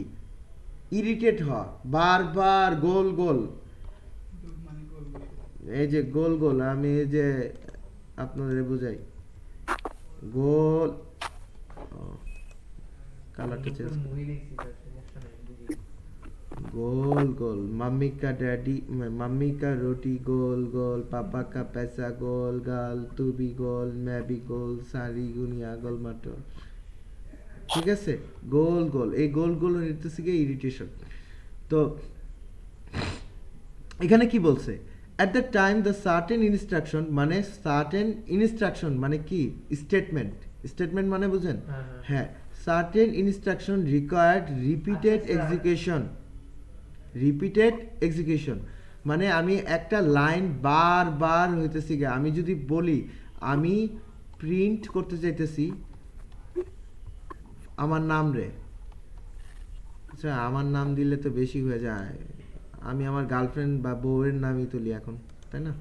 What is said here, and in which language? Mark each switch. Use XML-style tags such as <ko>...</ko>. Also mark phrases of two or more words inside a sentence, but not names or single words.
<bn>ইরিটেট হওয়া, বারবার গোল গোল, এই যে গোল গোল, আমি এই যে আপনাদের বুঝাই, গোল, কালারটা চেঞ্জ, মুভি দেখছি স্যার, সমস্যা নাই, বুঝি।</bn> <hi>गोल गोल, मम्मी का डैडी, मम्मी का रोटी गोल गोल, पापा का पैसा गोल गाल, तू भी गोल, मैं भी गोल, सारी दुनिया गोल मटर,</hi> <bn>ঠিক আছে? গোল গোল, এই গোল গোল হইতেছে গিয়ে ইরিটেশন। তো এখানে কি বলছে?</bn> <en>at the time the certain instruction, মানে certain instruction</en> <bn>মানে কি? স্টেটমেন্ট, স্টেটমেন্ট মানে বুঝেন? হ্যাঁ,</bn> <en>certain instruction required repeated execution, repeated execution,</en> <bn>মানে আমি একটা লাইন বারবার হইতেছি গিয়ে, আমি যদি বলি আমি প্রিন্ট করতে চাইতেছি আমার নাম রে, আচ্ছা আমার নাম দিলে তো বেশি হয়ে যায়, আমি আমার গার্লফ্রেন্ড বা বউয়ের নামই তুলি এখন, তাই না?</bn>